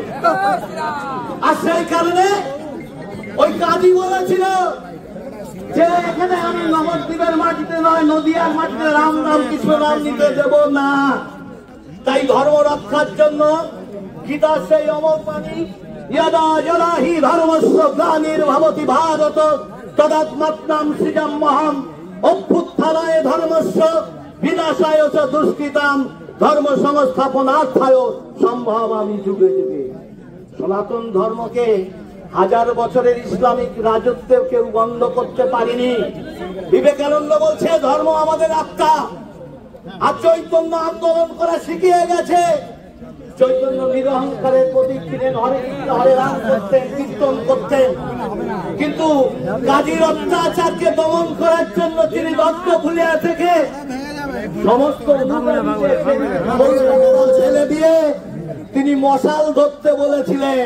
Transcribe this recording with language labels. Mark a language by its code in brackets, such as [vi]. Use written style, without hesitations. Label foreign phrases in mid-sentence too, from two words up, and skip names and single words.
[bn] আর সেই কারণে ওই কাজী বলেছিল যে এখানে আমি নবদ্বীপের মাটিতে নয়, নদিয়ার মাটিতে রাম নাম কৃষ্ণ নাম নিতে দেব না। তাই ধর্ম রক্ষার জন্য গীতার সেই অমর বাণী, [sa] यदा यदा हि धर्मस्य ग्लानिर्भवति भारत तदात्मत्नां सृजाम्यहम् अभ्युत्थानाय धर्मस्य विनाशाय च दुष्कृतां धर्म संस्थापनार्थाय सम्भवामि जुगे जुगे। [bn] সনাতন ধর্মকে হাজার বছরের ইসলামিক রাজত্বে কেউ বন্ধ করতে পারেনি। বিবেকানন্দ বলছে ধর্ম আমাদের আত্মা, আর চৈতন্য আন্দোলন করা শিখিয়ে গেছে। চৈতন্য নিরহংকারের প্রতীক ছিলেন, হরে কৃষ্ণ হরে রাম করতেন, কীর্তন করতেন, কিন্তু কাজীর অত্যাচারকে দমন করার জন্য তিনি দত্তফুলিয়া থেকে সমস্ত ছেলে দিয়ে তিনি মশাল ধরতে বলেছিলেন।